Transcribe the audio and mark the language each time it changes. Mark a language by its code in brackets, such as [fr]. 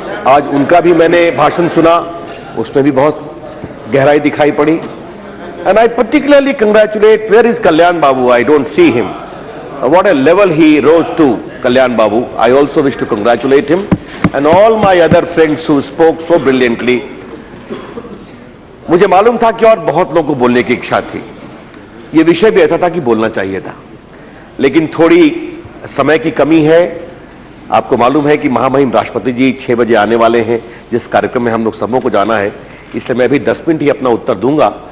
[hi] आज उनका भी मैंने भाषण सुना, उसमें भी बहुत गहराई दिखाई पड़ी। [en] And I particularly congratulate, where is Kalyan Babu? I don't see him. What a level he rose to, Kalyan Babu. I also wish to congratulate him and all my other friends who spoke so brilliantly. [hi] मुझे मालूम था कि और बहुत लोगों को बोलने की इच्छा थी। यह विषय भी ऐसा था कि बोलना चाहिए था, लेकिन थोड़ी समय की कमी है। आपको मालूम है कि महामहिम राष्ट्रपति जी 6 बजे आने वाले हैं, जिस कार्यक्रम में हम लोग सबों को जाना है, इसलिए मैं अभी 10 मिनट ही अपना उत्तर दूंगा।